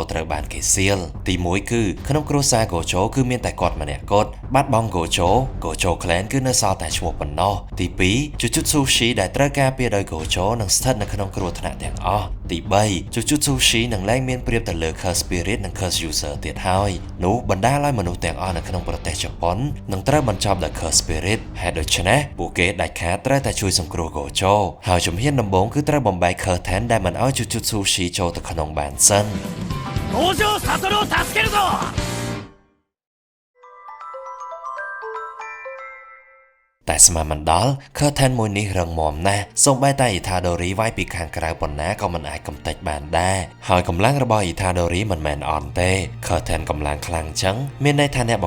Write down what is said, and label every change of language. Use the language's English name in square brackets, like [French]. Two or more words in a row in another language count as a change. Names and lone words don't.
[Khmer] ត្រូវបានគេសៀលទី1គឺក្នុងគ្រួសារ Gojo គឺមានតែគាត់ម្នាក់គត់បាត់បង់ Gojo Clan គឺនៅសល់តែឈ្មោះប៉ុណ្ណោះទី2 Jujutsushi ដែលត្រូវការពារដោយ Gojo នឹងស្ថិតនៅក្នុងគ្រោះថ្នាក់ទាំងអស់ទី3 Jujutsushi នឹងលែងមានប្រៀបទៅលើ [English] Curse Spirit [Khmer] និង [English] Curse User [Khmer] ទៀតហើយនោះបណ្ដាលឲ្យមនុស្សទាំងអស់នៅក្នុងប្រទេសជប៉ុននឹងត្រូវបញ្ចប់ដោយ [English] Curse Spirit [Khmer] ហេតុដូច្នេះពួកគេដាច់ខាតត្រូវតែជួយសង្គ្រោះ Gojo ហើយជំហានដំបូងគឺត្រូវបំបែក Curtain ដែលមិនឲ្យ Jujutsushi ចូលទៅក្នុងបានសិន [Japanese] 五条悟を助けるぞ [Khmer] តែស្មានមិនដល់ Curtain មួយនេះរឹងមាំណាស់សូម្បីតែ Itadori វាយពីខាងក្រៅប៉ុណ្ណាក៏មិនអាចកំទេចបានដែរហើយកម្លាំងរបស់ Itadori មិនមែនអន់ទេ Curtain កម្លាំងខ្លាំងចឹងមានន័យថាអ្នក